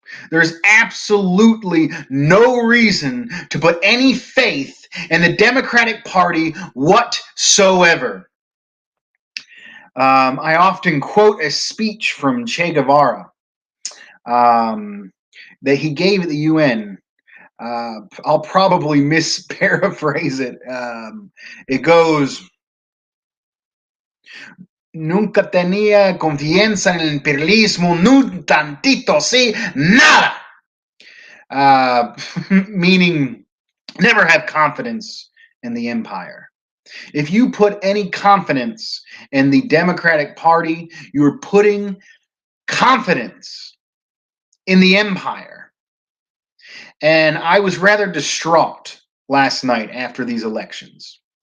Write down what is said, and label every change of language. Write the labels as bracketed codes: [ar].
[en] There's absolutely no reason to put any faith in the Democratic Party whatsoever. I often quote a speech from Che Guevara that he gave at the UN. I'll probably misparaphrase it. It goes, [es] Nunca tenía confianza en el imperialismo, no tantito, sí, nada. [en] Meaning, never have confidence in the empire. If you put any confidence in the Democratic Party, you're putting confidence in the empire. And I was rather distraught last night after these elections.